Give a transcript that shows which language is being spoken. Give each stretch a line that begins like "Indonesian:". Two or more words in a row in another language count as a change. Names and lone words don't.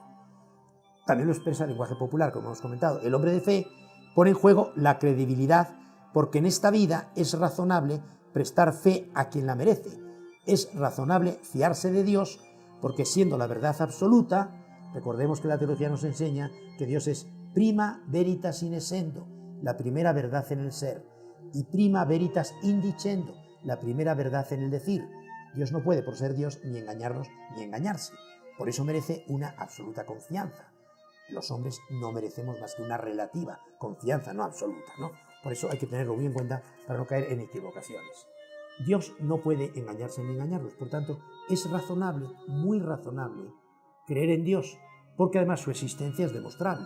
Spanish: También lo expresa el lenguaje popular, como hemos comentado. El hombre de fe pone en juego la credibilidad porque en esta vida es razonable prestar fe a quien la merece. Es razonable fiarse de Dios porque, siendo la verdad absoluta, recordemos que la teología nos enseña que Dios es
Latin: prima veritas in essendo,
Spanish: la primera verdad en el ser, y
Latin: prima veritas indicendo,
Spanish: la primera verdad en el decir. Dios no puede, por ser Dios, ni engañarnos ni engañarse. Por eso merece una absoluta confianza. Los hombres no merecemos más que una relativa confianza, no absoluta, ¿no? Por eso hay que tenerlo muy en cuenta para no caer en equivocaciones. Dios no puede engañarse ni engañarnos, por tanto, es razonable, muy razonable, creer en Dios, porque además su existencia es demostrable.